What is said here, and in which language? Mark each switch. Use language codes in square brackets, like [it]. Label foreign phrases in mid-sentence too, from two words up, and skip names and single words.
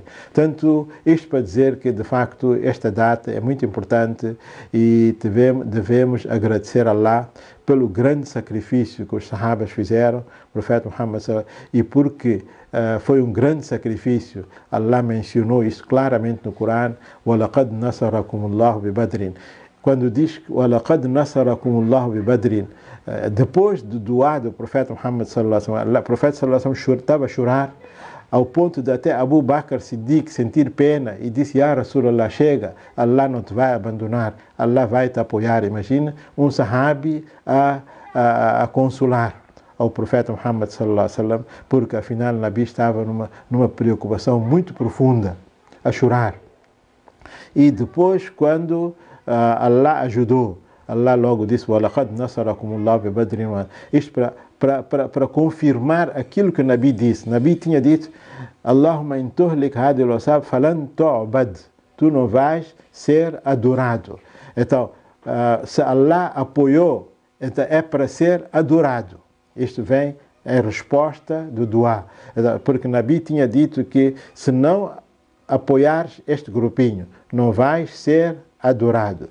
[pt] Portanto, isto para dizer que, de facto, esta data é muito importante e devemos agradecer a Allah pelo grande sacrifício que os sahabas fizeram, o profeta Muhammad, e porque foi um grande sacrifício. Allah mencionou isso claramente no Corão, [ar] وَلَقَدْ نَصَرَكُمُ اللَّهُ بِبَدْرٍ. [pt] Quando diz [ar] وَلَقَدْ نَصَرَكُمُ اللَّهُ بِبَدْرٍ, [pt] depois do duá do profeta Muhammad [ar] صلى الله عليه وسلم, [pt] o profeta [ar] صلى الله عليه وسلم [pt] estava a chorar ao ponto de até Abu Bakr Siddiq sentir pena e disse: [ar] يا رسول الله, [pt] chega, Allah não te vai abandonar, Allah vai te apoiar. Imagina um sahabi a consolar ao profeta Muhammad [ar] صلى الله عليه وسلم, [pt] porque afinal o Nabi estava numa preocupação muito profunda, a chorar. E depois, quando Allah ajudou, Allah logo disse: [ar] وَلَقَدْ نَصَرَكُمُ اللَّهُ بِبَدْرٍ. [pt] Isto para confirmar aquilo que o Nabi disse. O Nabi tinha dito: [ar] اللهم إن تهلك هذه العصابة فلن تعبد. [pt] Tu não vais ser adorado. Então, se Allah apoiou, então é para ser adorado. Isto vem em resposta do duá. Porque o Nabi tinha dito que se não apoiares este grupinho, não vais ser adorado.